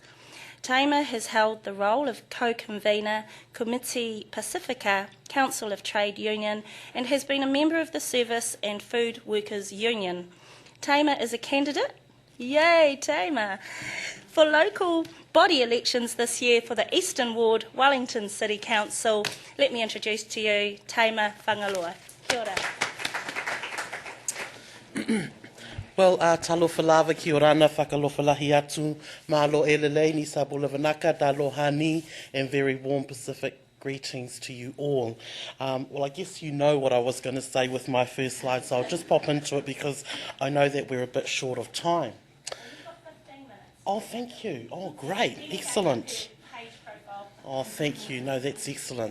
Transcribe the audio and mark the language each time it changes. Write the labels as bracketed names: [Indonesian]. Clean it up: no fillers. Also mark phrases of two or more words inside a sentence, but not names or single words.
[English] Taima has held the role of co-convener Committee Pacifica, Council of Trade Union, and has been a member of the Service and Food Workers Union. Taima is a candidate, yay Taima, for local body elections this year for the Eastern Ward, Wellington City Council. Let me introduce to you Taima Fagaloa. [Māori] Kia ora. [Samoan] Well, talofa lava [Rarotongan] ki orana, [Niuean] whakalofa lahi atu, [Tongan] mahalo elelei [Fijian] ni sa bulavanaka, [Hawaiian] aloha ni, [English] and very warm Pacific greetings to you all. Well, I guess you know what I was going to say with my first slide, so I'll just pop into it because I know that we're a bit short of time. Oh, thank you. Oh, great. Excellent. Oh, thank you. No, that's excellent.